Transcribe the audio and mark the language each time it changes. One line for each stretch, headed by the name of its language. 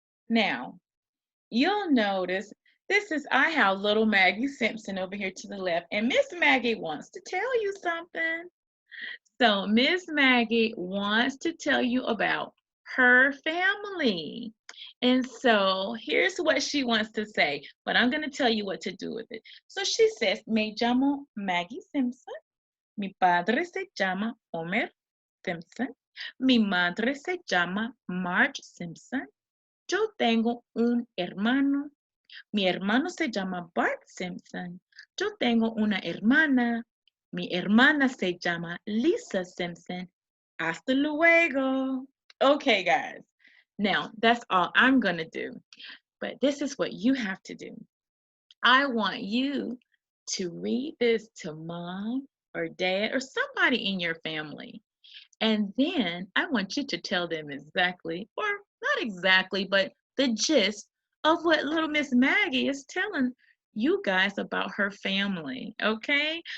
English: Now, you'll notice I have little Maggie Simpson over here to the left, and Miss Maggie wants to tell you something. So Miss Maggie wants to tell you about her family. And so here's what she wants to say, but I'm going to tell you what to do with it. So she says,
Spanish: me llamo Maggie Simpson. Mi padre se llama Homer Simpson. Mi madre se llama Marge Simpson. Yo tengo un hermano. Mi hermano se llama Bart Simpson. Yo tengo una hermana. Mi hermana se llama Lisa Simpson. Hasta luego.
English: Okay, guys. Now, that's all I'm going to do. But this is what you have to do. I want you to read this to mom or dad or somebody in your family. And then I want you to tell them exactly, or not exactly, but the gist of what little Miss Maggie is telling you guys about her family. Okay?